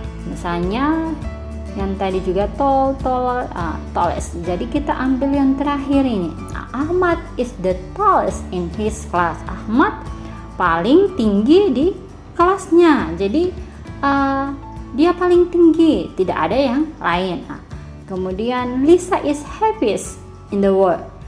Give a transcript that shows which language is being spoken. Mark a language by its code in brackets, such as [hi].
[id] Misalnya yang tadi juga tallest. Jadi kita ambil yang terakhir ini. [en] Ahmad is the tallest in his class. [id] Ahmad paling tinggi di kelasnya. Jadi dia paling tinggi, tidak ada yang lain. Kemudian [en] Lisa is happiest in the world.